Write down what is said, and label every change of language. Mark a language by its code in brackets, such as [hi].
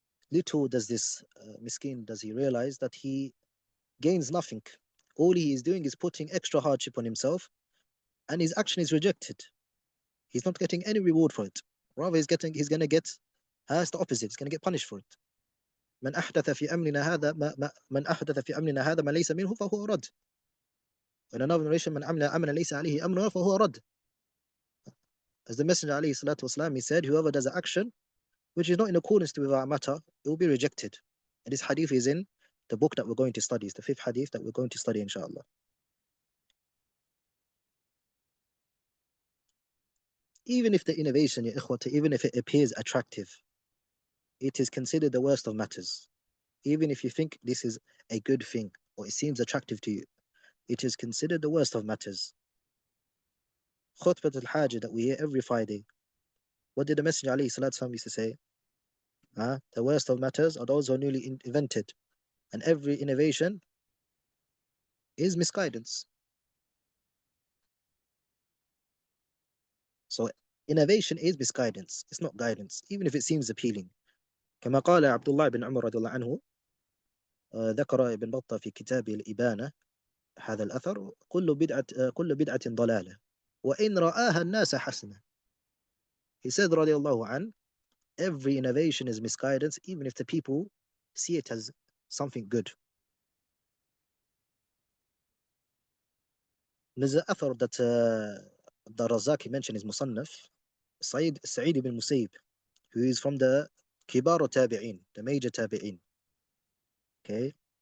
[en] Little does this miskin, does he realize that he gains nothing. All he is doing is putting extra hardship on himself, and his action is rejected. He's not getting any reward for it. Rather, he's going to get the opposite. He's going to get punished for it. [ar] من أحدث في أمرنا هذا من أحدث في أمرنا هذا ما ليس منه فهو رد. [en] In another narration, [ar] من عمل عملا ليس عليه أمرنا فهو رد. [en] As the Messenger عليه الصلاة والسلام, he said, whoever does an action which is not in accordance with our matter, it will be rejected. And this hadith is in the book that we're going to study. It's the fifth hadith that we're going to study, inshallah. Even if the innovation, ya ikhwata, even if it appears attractive, it is considered the worst of matters. Even if you think this is a good thing or it seems attractive to you, it is considered the worst of matters. Khutbat al-Hajj that we hear every Friday. What did the Messenger alayhi salatu wasallam used to say? The worst of matters are those who are newly invented, and every innovation is misguidance. So innovation is misguidance, it's not guidance, even if it seems appealing. [ar] كما قال عبد الله بن عمر رضي الله عنه, ذكر ابن بطة في كتابه الإبانة هذا الأثر, كل بدعة ضلالة وإن رآها الناس حسنة. [en] He said رضي الله عنه, every innovation is misguidance, even if the people see it as something good. There's an author that the Razaki mentioned is Musannaf, Sa'id ibn Musayyib, who is from the Kibar Tabi'in, the major Tabi'in. Okay?